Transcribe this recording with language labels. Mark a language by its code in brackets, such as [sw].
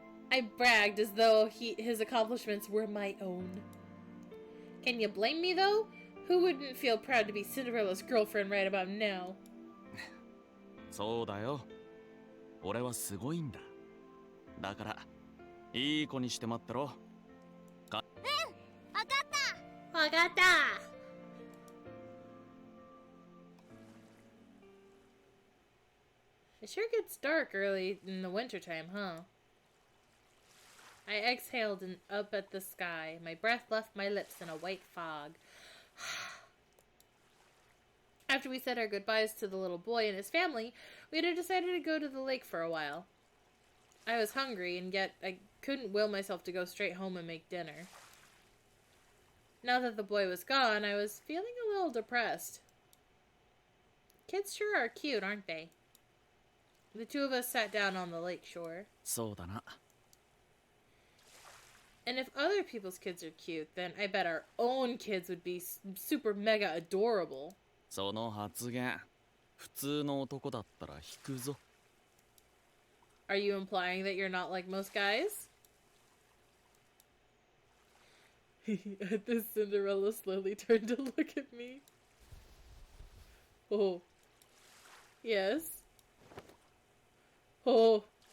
[en] I bragged as though his accomplishments were my own. Can you blame me, though? Who wouldn't feel proud to be Cinderella's girlfriend right about now? [ja] そうだよ。俺はすごいんだ。だから、いい子にして待ってろ。わかった。わかった! [en] It sure gets dark early in the wintertime, huh? I exhaled and up at the sky. My breath left my lips in a white fog. After we said our goodbyes to the little boy and his family, we had decided to go to the lake for a while. I was hungry, and yet I couldn't will myself to go straight home and make dinner. Now that the boy was gone, I was feeling a little depressed. Kids sure are cute, aren't they? The two of us sat down on the lake shore. [ja] そうだな。 [en] And if other people's kids are cute, then I bet our own kids would be super mega adorable. [ja] その発言、普通の男だったら引くぞ。 [en] Are you implying that you're not like most guys? This Cinderella slowly turned to look at me. Oh. Yes. Oh.